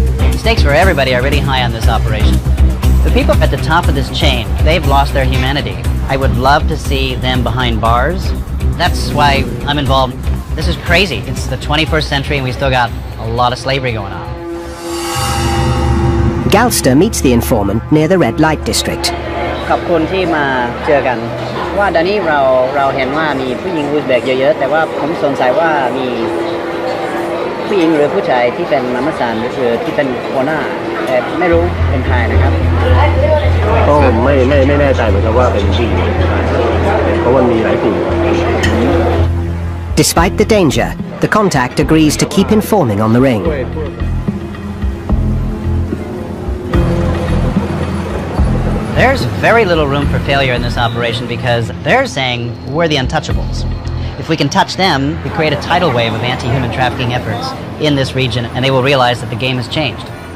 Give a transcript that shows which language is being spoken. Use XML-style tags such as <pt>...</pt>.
<en>The stakes for everybody are really high on this operation. The people at the top of this chain, they've lost their humanity. I would love to see them behind bars. That's why I'm involved. This is crazy. It's the 21st century and we still got a lot of slavery going on. Galster meets the informant near the red light district.</en> <th>ขอบคุณที่มาเจอกันว่าตอนนี้เราเห็นว่ามีผู้หญิงอุซเบกเยอะๆแต่ว่าผมสงสัยว่ามีผู้หญิงหรือผู้ชายที่เป็นมัมสานหรือที่เป็นหัวหน้าแต่ไม่รู้เป็นใครนะครับ ก็ไม่แน่ใจเหมือนกันว่าเป็นผู้หญิงเพราะว่ามีหลายผู้หญิง</th> <en>Despite the danger, the contact agrees to keep informing on the ring. There's very little room for failure in this operation because they're saying we're the untouchables. If we can touch them, we create a tidal wave of anti-human trafficking efforts in this region and they will realize that the game has changed.</en>